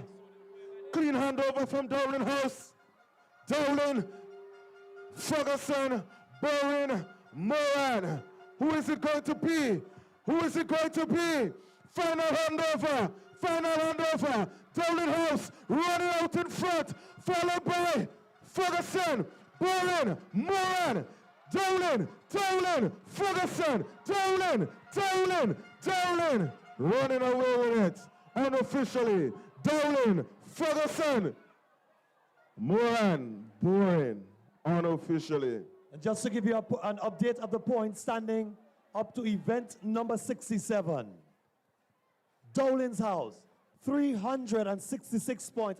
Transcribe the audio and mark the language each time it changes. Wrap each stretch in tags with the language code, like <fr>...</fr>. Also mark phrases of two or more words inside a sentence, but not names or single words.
<en>Clean handover from Dowling House. Dowling, Ferguson, Bowen, Moran. Who is it going to be? Who is it going to be? Final handover. Final handover. Dowling House running out in front, followed by Ferguson, Bowen, Moran. Dowling, Dowling, Ferguson, Dowling, Dowling, Dowling. Running away with it unofficially. Dowling, Ferguson, Moran, Bowen, unofficially. And just to give you an update of the points standing up to event number 67. Dowling's House, 366 points.</en>